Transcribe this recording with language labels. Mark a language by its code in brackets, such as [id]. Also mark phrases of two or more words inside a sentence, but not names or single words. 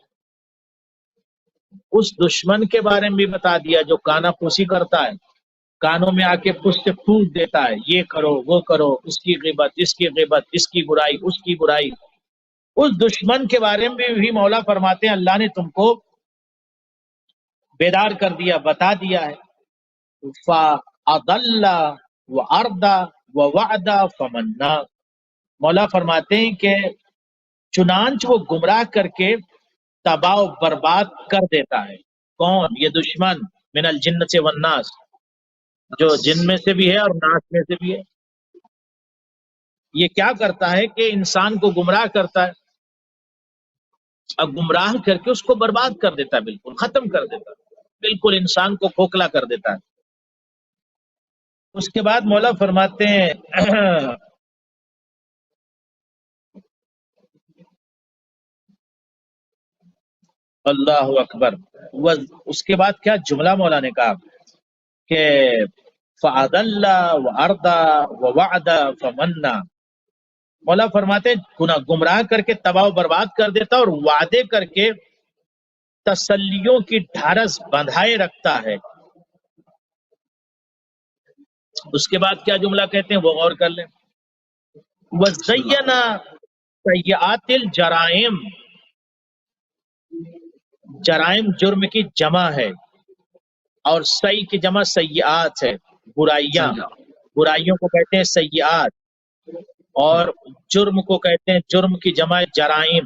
[ur] اس دشمن کے بارے میں بھی بتا دیا جو کانا پھوسی کرتا ہے، کانوں میں آکے پشت پھونک دیتا ہے، یہ کرو وہ کرو، اس کی غیبت، اس کی برائی، اس کی برائی. اس دشمن کے بارے میں بھی مولا فرماتے ہیں اللہ نے تم کو بیدار کر دیا، بتا دیا ہے. [ar] فأضلّ وأردى ووعد فمنّى, [ur] مولا فرماتے ہیں کہ چنانچہ وہ گمراہ کر کے تباہ برباد کر دیتا ہے۔ کون? یہ دشمن, [ar] من الجن [ur] سے والناس، جو جن میں سے بھی ہے اور ناس میں سے بھی ہے. یہ کیا کرتا ہے کہ انسان کو گمراہ کرتا ہے، اب گمراہ کر کے اس کو برباد کر دیتا ہے، بالکل ختم کر دیتا ہے، بالکل انسان کو کھوکھلا کر دیتا ہے. اس کے بعد مولا فرماتے ہیں [ar] الله أكبر. [ur] اس کے بعد کیا جملہ مولا نے کہا کہ [ar] فأضلّ وأردى ووعد فمنّى, [ur] مولا فرماتے ہیں گمراہ کر کے تباہ برباد کر دیتا اور وعدے کر کے تسلیوں کی ڈھارس بندھائے رکھتا ہے. اس کے بعد کیا جملہ کہتے ہیں وہ غور کر لیں. [ar] وزيّن سيئات الجرائم, [ur] جرائم جرم کی جمع ہے اور سیئ کی جمع سیئات ہے، برائیاں، برائیوں کو کہتے ہیں سیئات، اور جرم کو کہتے ہیں، جرم کی جمع جرائم۔